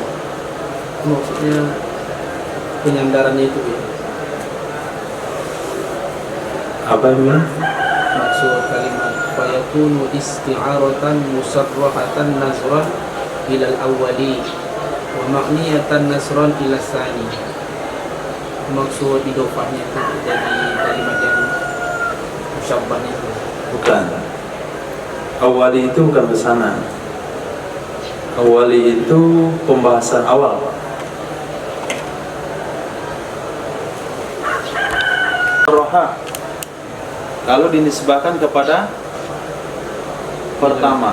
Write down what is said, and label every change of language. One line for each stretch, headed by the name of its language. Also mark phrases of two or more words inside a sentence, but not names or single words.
Indonesian: Maksudnya penyandarannya itu ya. Apa ini? Maksud kalimat
Arabic: فيكون استعارة مصرحة نظرا إلى الأول ومكنية نظرا إلى الثاني.
Indonesian: Maksud idofahnya itu dari kalimat yang musyabbahnya itu. Bukan. Awali itu bukan pesanan. Awali itu pembahasan awal. Roha kalau dinisbahkan kepada pertama.